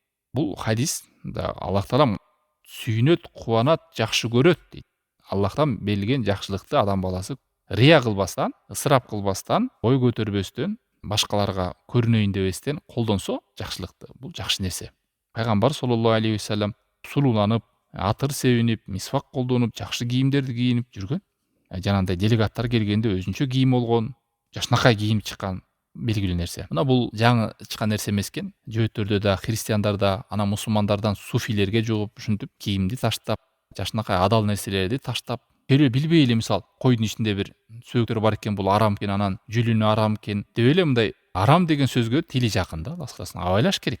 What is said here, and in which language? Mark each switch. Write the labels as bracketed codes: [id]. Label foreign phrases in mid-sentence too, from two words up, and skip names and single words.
[ky] Бул хадис да Аллах Таалам сүйүнөт, кубанат, жакшы көрөт дейт. Аллахтан берилген жакшылыкты адам баласы рия кылбастан, ысырап кылбастан, ой көтөрбөстөн, башкаларга көрүнөйүн дебестен колдонсо жакшылыкты, бул жакшы нерсе. Пайгамбар [ar] صلى الله عليه وسلم [ky] сулууланып, атыр себинип, мисвак колдонуп, жакшы кийимдерди кийинип жүргөн. Жанагындай делегаттар келгенде өзүнчө кийим болгон, жакшынакай кийинип чыккан белгилүү нерсе. Мына бул жаңы чыккан нерсе эмес экен. Жөөттөрдө да, христиандарда, анан мусулмандардан суфилерге жугуп, ушинтип кийимди таштап, жакшынакай адал нерселерди таштап, келе билбей эле, мисалы, койдун ичинде бир сөөктөр бар экен, бул арам экен, анан жүлүнү арам экен деп эле мындай арам деген сөзгө тили жакын да, баскасын абайлаш керек.